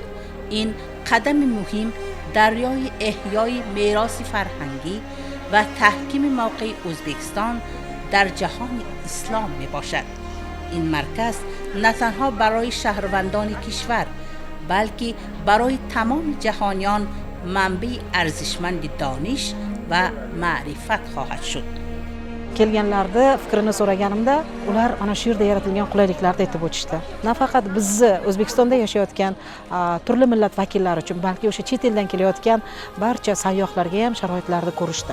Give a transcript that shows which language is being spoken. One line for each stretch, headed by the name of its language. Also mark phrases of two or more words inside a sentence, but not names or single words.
Tajik: ин қадами муҳим дар роҳи эҳёи мероси фарҳангӣ ва таҳкими мавқеи Ӯзбекистон дар ҷаҳони ислом мебошад. ин марказ на танҳо барои шаҳрвандони кишвар, балки барои тамоми ҷаҳониён манбаи арзишманди дониш va ma'rifat xohad shud.
Uzbek: Kelganlarda fikrini so'raganimda ular ana shu yerda yaratilgan qulayliklarni aytib o'tishdi. Nafaqat bizni O'zbekistonda yashayotgan turli millat vakillari uchun, balki o'sha chet eldan kelayotgan barcha sayyohlarga ham sharoitlarni ko'rishdi.